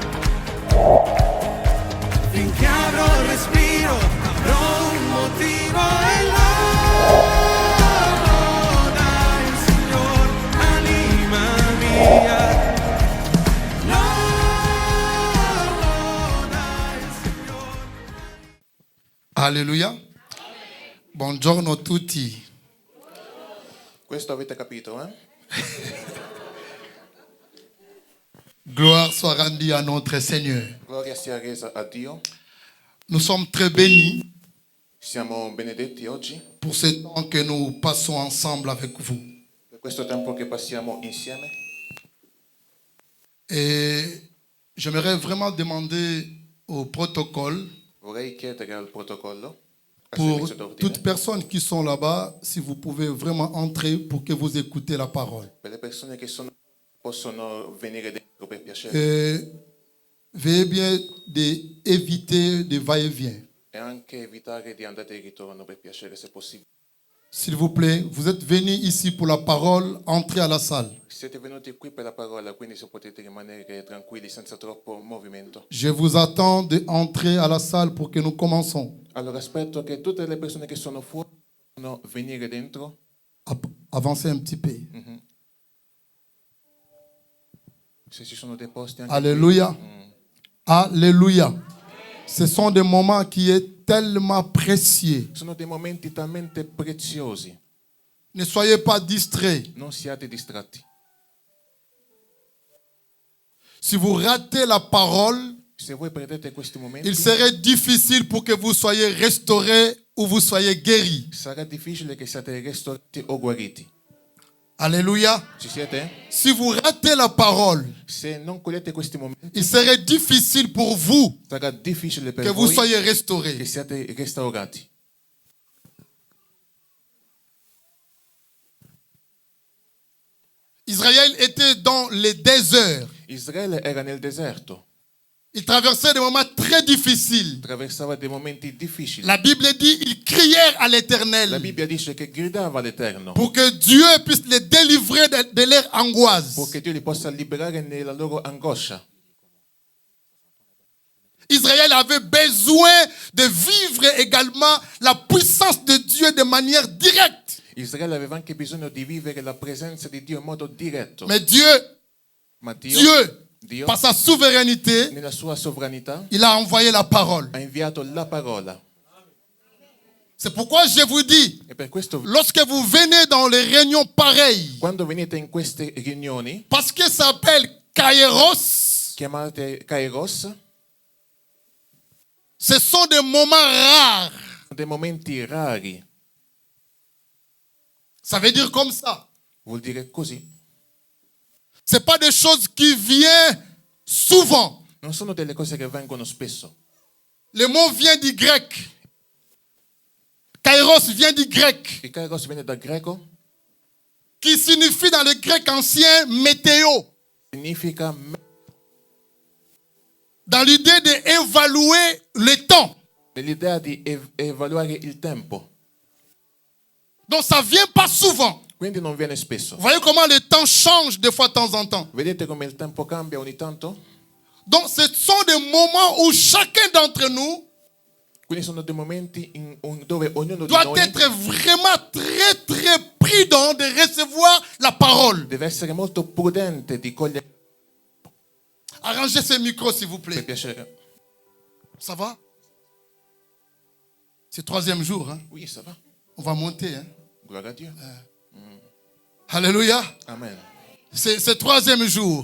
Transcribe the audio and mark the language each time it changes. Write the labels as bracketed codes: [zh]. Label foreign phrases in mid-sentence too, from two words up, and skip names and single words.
[it] Finché avrò il respiro, avrò un motivo e loda il Signor, anima mia. Loda il Signor. Alleluia. Buongiorno tutti. Questo avete capito, eh? [fr] Gloire soit rendue à notre Seigneur. [it] Gloria sia resa a Dio. [fr] Nous sommes très bénis [it] Siamo benedetti oggi [fr] pour ce temps que nous passons ensemble avec vous. [it] per questo tempo che passiamo insieme. [fr] Et j'aimerais vraiment demander au protocole, [it] Vorrei chiedere al protocollo, al [fr] pour [it] servizio d'ordine, [fr] toutes personnes qui sont là-bas, si vous pouvez vraiment entrer pour que vous écoutez la parole. [it] per le persone che possono venire dentro per piacere [fr] Veuillez bien éviter de va-et-vient. [it] e anche evitare di andare e ritorno per piacere se possibile. [fr] S'il vous plaît, vous êtes venus ici pour la parole, entrez à la salle. [it] Siete venuti qui per la parola, quindi se potete rimanere tranquilli senza troppo movimento. [fr] Je vous attends d'entrer à la salle pour que nous commençons. [it] Allora aspetto che tutte le persone che sono fuori possano venire dentro. [fr] Avancez un petit peu. [it] Se ci sono dei posti anche [fr] Alléluia. Alléluia. Ce sont des moments qui sont tellement précieux. [it] Sono dei momenti talmente preziosi. [fr] Ne soyez pas distraits. [it] Non siate distratti. [fr] Si vous ratez la parole, [it] Se voi perdete questi momenti, [fr] il serait difficile pour que vous soyez restaurés ou vous soyez guéris. [it] sarà difficile che siate restaurati o guariti. [fr] Alléluia. [it] Ci siete? [fr] Si vous ratez la parole, [it] Se non cogliete questi momenti, [fr] il serait difficile pour vous [it] sarà difficile per [fr] que vous [it] voi [fr] soyez [it] che [fr] restaurés. [it] siate restaurati. [fr] Israël était dans le désert. [it] Israele era nel deserto, [fr] Il traversait des moments très difficiles. [it] attraversava dei momenti difficili. [fr] La Bible dit ils crièrent à [it] La [fr] l'Éternel [it] Bibbia dice che gridava all'Eterno [fr] pour que Dieu puisse les délivrer de leur angoisse. [it] perché Dio li possa liberare nella loro angoscia. [fr] Israël avait besoin de vivre également la puissance de Dieu de manière directe. [it] Israele aveva anche bisogno di vivere la presenza di Dio in modo diretto. [fr] Mais Dieu, [it] Ma Dio, [fr] par sa souveraineté, [it] nella sua sovranità, [fr] il a envoyé la parole. [it] ha inviato la parola. [fr] C'est pourquoi je vous dis, [it] E per questo, [fr] lorsque vous venez dans les réunions pareilles, [it] quando venite in queste riunioni, [fr] parce que ça s'appelle Kairos, [it] chiamate Kairos, [fr] ce sont des moments rares. [it] dei momenti rari. [fr] Ça veut dire comme ça. [it] Vuol dire così. [fr] Ce n'est pas des choses qui viennent souvent. [it] Non sono delle cose che vengono spesso. [fr] Le mot vient du grec. Kairos vient du grec, [it] Il Kairos viene dal greco, [fr] qui signifie dans le grec ancien météo. [it] significa [fr] Dans l'idée d'évaluer le temps. [it] nell'idea di evaluare il tempo. [fr] Donc ça ne vient pas souvent. [it] Quindi non viene spesso. [fr] Vous voyez comment le temps change de fois de temps en temps. [it] Vedete come il tempo cambia ogni tanto? [fr] Donc ce sont des moments où chacun d'entre nous [it] Quindi sono dei momenti dove ognuno di [fr] doit [it] noi [fr] être vraiment très très prudent de recevoir la parole. [it] deve essere molto prudente di cogliere. [fr] Arrangez ce micro s'il vous [it] Per [fr] plaît. [it] piacere. [fr] Ça va? C'est le troisième jour. Hein? Oui, ça va. On va monter. Hein? [it] Gloria a Dio. [fr] Alléluia. Amen. C'est le troisième jour.